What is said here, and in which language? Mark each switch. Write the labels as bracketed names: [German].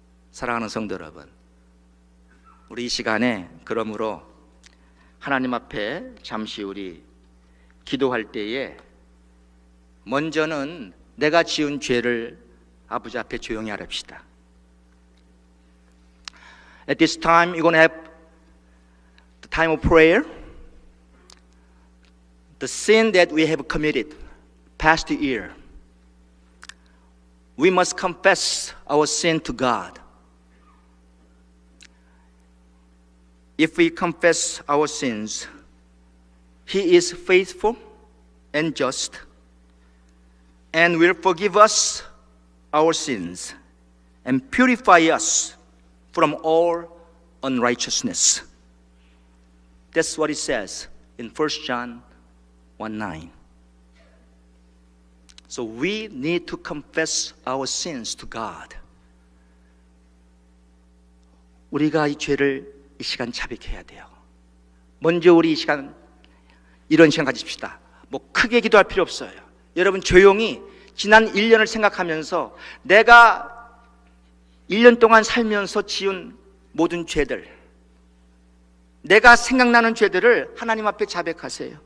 [Korean] 사랑하는 성도 여러분, 우리 이 시간에 그러므로 하나님 앞에 잠시 우리 기도할 때에 먼저는 내가 지은 죄를 아버지 앞에 조용히 하랍시다. [English] At this time, you're going to have the time of prayer. The sin that we have committed past year, we must confess our sin to God. If we confess our sins, He is faithful and just and will forgive us our sins and purify us from all unrighteousness. That's what it says in 1 John 1:9. So we need to confess our sins to God. [Korean] 우리가 이 죄를 이 시간 자백해야 돼요. 먼저 우리 이 시간 이런 시간 가집시다. 뭐 크게 기도할 필요 없어요. 여러분 조용히 지난 1년을 생각하면서 내가 1년 동안 살면서 지은 모든 죄들, 내가 생각나는 죄들을 하나님 앞에 자백하세요.